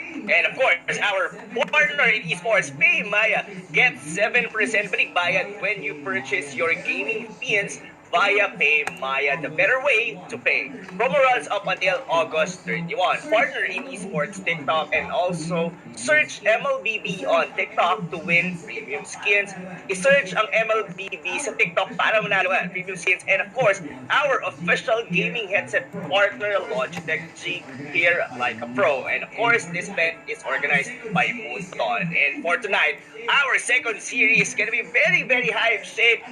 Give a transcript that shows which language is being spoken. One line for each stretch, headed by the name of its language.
English: And of course, our partner in esports, PayMaya, get 7% balikbayan when you purchase your gaming pins via PayMaya, the better way to pay. Promo runs up until August 31. Partner in esports TikTok and also search MLBB on TikTok to win premium skins.
Filipino: I-search ang MLBB sa TikTok para manalo ang premium skins.
English: And of course, our official gaming headset partner, Logitech G, here like a pro. And of course, this event is organized by Moonton. And for tonight, our second series is gonna be very, very high shape.